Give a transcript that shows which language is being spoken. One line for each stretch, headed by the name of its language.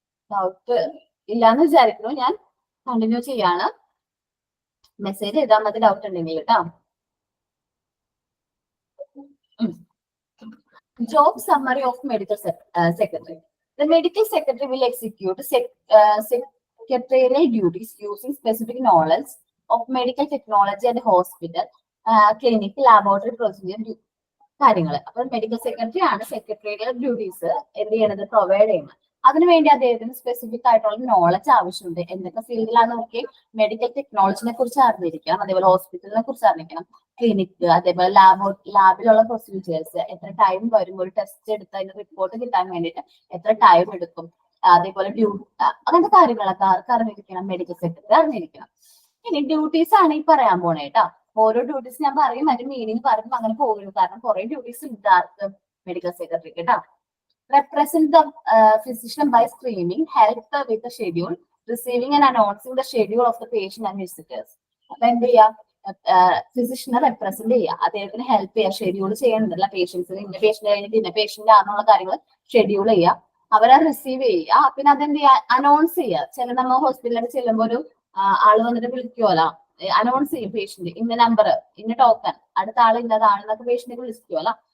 Malayalam: Doubt ഇല്ലാന്ന് വിചാരിക്കുന്നു. ഞാൻ കണ്ടിന്യൂ ചെയ്യാണ്. മെസ്സേജ് ചെയ്താൽ മതി ഡൗട്ട് ഉണ്ടെങ്കിൽ കേട്ടോ.
English: Job summary of medical secretary. The medical secretary will execute secretarial duties using specific knowledge of medical technology and hospital, clinic, laboratory procedure
Malayalam: കാര്യങ്ങൾ. അപ്പൊ മെഡിക്കൽ സെക്രട്ടറി ആണ് സെക്രട്ടറിയുടെ ഡ്യൂട്ടീസ് എന്ത് ചെയ്യണത്, പ്രൊവൈഡ് ചെയ്യുന്നത്. അതിനുവേണ്ടി അദ്ദേഹത്തിന് സ്പെസിഫിക് ആയിട്ടുള്ള നോളജ് ആവശ്യമുണ്ട്. എന്തൊക്കെ ഫീൽഡിലാണെന്ന് നോക്കി, മെഡിക്കൽ ടെക്നോളജിനെ കുറിച്ച് അറിഞ്ഞിരിക്കണം, അതേപോലെ ഹോസ്പിറ്റലിനെ കുറിച്ച് അറിഞ്ഞിരിക്കണം, ക്ലിനിക്ക്, അതേപോലെ ലാബിലുള്ള പ്രൊസീജിയേഴ്സ്, എത്ര ടൈം വരും, ഒരു ടെസ്റ്റ് എടുത്ത് അതിന്റെ റിപ്പോർട്ട് കിട്ടാൻ വേണ്ടിയിട്ട് എത്ര ടൈം എടുക്കും, അതേപോലെ അങ്ങനത്തെ കാര്യങ്ങളൊക്കെ ആർക്ക് അറിഞ്ഞിരിക്കണം, മെഡിക്കൽ സെക്രട്ടറി അറിഞ്ഞിരിക്കണം. ഇനി ഡ്യൂട്ടീസ് ആണ് ഈ പറയാൻ പോണേ കേട്ടോ. ഓരോ ഡ്യൂട്ടീസ് ഞാൻ പറയും, അതിന്റെ മീനിങ് പറയുമ്പോൾ അങ്ങനെ പോകരുത്, കാരണം കുറെ ഡ്യൂട്ടീസ് ഉണ്ട് ആർക്ക്, മെഡിക്കൽ സെക്രട്ടറിക്ക് കേട്ടോ.
English: Represent the physician by screening, help with the schedule, receiving and announcing the schedule of the patient and visitors.
Malayalam: അപ്പൊ എന്ത് ചെയ്യാ, ഫിസിഷ്യനെ റെപ്രസെന്റ് ചെയ്യുക, അദ്ദേഹത്തിന് ഹെൽപ്പ് ചെയ്യുക, ഷെഡ്യൂൾ ചെയ്യണമെന്നില്ല, പേഷ്യൻസിന് ഇന്ന പേഷ്യന്റ് കഴിഞ്ഞിട്ട് ഇന്ന പേഷ്യന്റ് ആണെന്നുള്ള കാര്യങ്ങൾ ഷെഡ്യൂൾ ചെയ്യുക, അവരെ റിസീവ് ചെയ്യുക, പിന്നെ അതെന്ത് ചെയ്യുക, അനൗൺസ് ചെയ്യുക. ചില നമ്മൾ ഹോസ്പിറ്റലിൽ ചെല്ലുമ്പോൾ ഒരു ആള് വന്നിട്ട് വിളിക്കുമല്ലോ, അനൗൺസ് ചെയ്യും പേഷ്യന്റ് ഇന്ന നമ്പർ, ഇന്ന ടോക്കൺ, അടുത്ത ആൾ ഇന്നതാണെന്നൊക്കെ പേഷ്യന്റ് വിളിക്കുമല്ലോ.